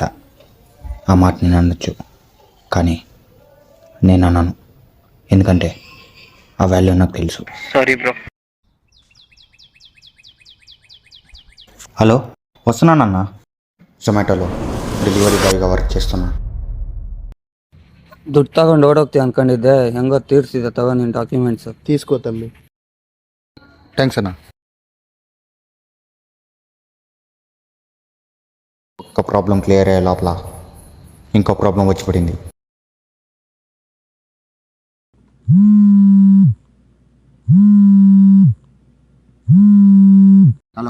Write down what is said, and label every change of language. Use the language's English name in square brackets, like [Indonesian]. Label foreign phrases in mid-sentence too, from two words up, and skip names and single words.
[Telugu] ఆ మాట నేను అనొచ్చు, కానీ నేను అన్నాను, ఎందుకంటే ఆ వాల్యూ నాకు తెలుసు. [English] Sorry bro. [Telugu] హలో, వస్తున్నానన్నా. జొమాటోలో [English] delivery boyగా [Telugu] వర్క్ చేస్తున్నా. [Kannada] ದುಡ್ಡು ತಗೊಂಡು ಓಡೋಗ್ತೀವಿ ಅನ್ಕೊಂಡಿದ್ದೆ, ಹೆಂಗೋ ತೀರ್ಸಿದೆ. ತಗೋ ನಿನ್ನ ಡಾಕ್ಯುಮೆಂಟ್ಸ್. [Telugu] తీసుకో తమ్మి. థ్యాంక్స్ అన్న. ఒక ప్రాబ్లం క్లియర్ అయ్యే లోపల ఇంకో ప్రాబ్లం వచ్చి పడింది. హలో